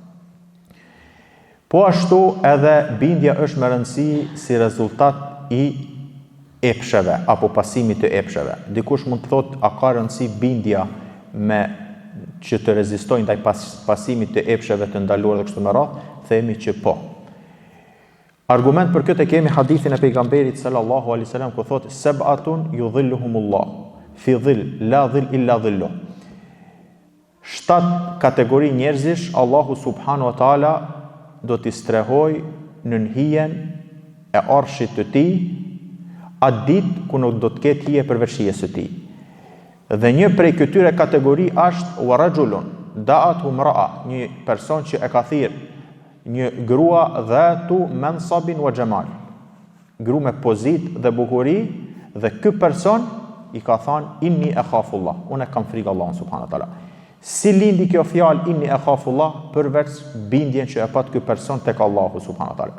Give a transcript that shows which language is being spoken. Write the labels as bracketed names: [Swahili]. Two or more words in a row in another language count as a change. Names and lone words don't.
[Albanian] Po ashtu edhe bindja është me rëndësi si rezultat i epsheve apo pasimit të epsheve. Dikush mund të thotë a ka rëndësi bindja me që të rezistojnë ndaj pasimit të epsheve të ndaluar dhe kështu me radhë, themi që po. Argument për këtë kemi hadithin e pejgamberit [Arabic] صلى الله عليه وسلم [Albanian] ku thotë [Arabic] سبعة يظلهم الله في ظل لا ظل إلا ظله. [Albanian] 7 kategori njerëzish Allahu [Arabic] سبحانه وتعالى [Albanian] do t'i strehoj në hijen e arshit të tij atë ditë ku nuk do të ketë hije përveç hijes së tij. Dhe një prej këtyre kategori është [Arabic] ورجل دعته امرأة, [Albanian] një person që e ka thirrë një grua [Arabic] ذات منصب وجمال, [Albanian] grua me pozit dhe bukuri, dhe ky person i ka thënë [Arabic] إني أخاف الله, [Albanian] unë kam frikë Allahut [Arabic] سبحانه وتعالى. [Albanian] Si lindi kjo fjalë [Arabic] إني أخاف الله [Albanian] përveç bindjen që e pat ky person tek Allahu [Arabic] سبحانه وتعالى.